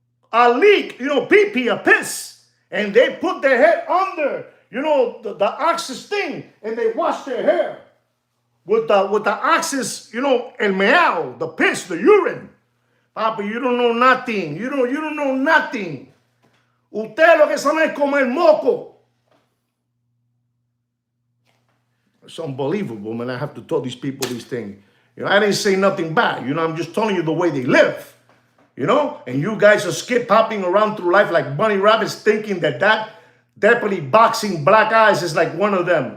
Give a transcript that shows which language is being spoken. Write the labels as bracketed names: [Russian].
[English] A leak, pee-pee, a piss. And they put their head under, the ox's thing, and they wash their hair. With the ox's, el meao, the piss, the urine. Papa, you don't know nothing. You don't know nothing. [Spanish] Usted lo que sabe es comer moco. [English] It's unbelievable, man. I have to tell these people these things. I didn't say nothing bad. I'm just telling you the way they live. And you guys are skip hopping around through life like bunny rabbits thinking that deputy boxing black eyes is like one of them.